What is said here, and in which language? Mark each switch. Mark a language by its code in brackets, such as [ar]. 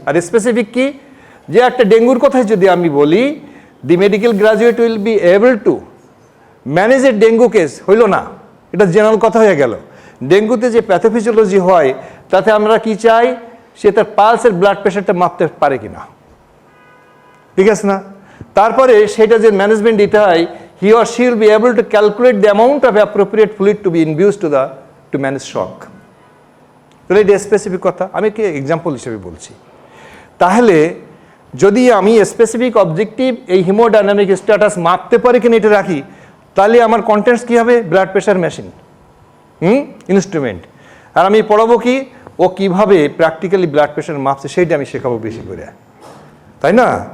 [bn] আর specific কি, যে একটা ডেঙ্গুর কথাই যদি আমি বলি, [en] the medical graduate will be able to manage a dengue case, [bn] হইল না, এটা জেনারেল কথা হয়ে গেল। ডেঙ্গুতে যে প্যাথোফিজিওলজি হয়, তাতে আমরা কি চাই, সে তার পালসের ব্লাড প্রেশারটা মাপতে পারে কিনা, ঠিক আছে না? তারপরে সেটা যে ম্যানেজমেন্ট দিতে হয়, [en] he or she will be able to calculate the amount of appropriate fluid to be infused to manage shock. [bn] তাহলে এটা স্পেসিফিক কথা, আমি কি এক্সাম্পল হিসেবে বলছি। তাহলে যদি আমি স্পেসিফিক অবজেক্টিভ এই হিমোডাইনামিক স্ট্যাটাস মাপতে পারি কিনা এটা রাখি, তাহলে আমার কন্টেন্টস কী হবে, ব্লাড প্রেশার মেশিন, ইনস্ট্রুমেন্ট। আর আমি পড়াবো কি, ও কীভাবে প্র্যাকটিক্যালি ব্লাড প্রেশার মাপছে সেইটা আমি শেখাবো বেশি করে, তাই না?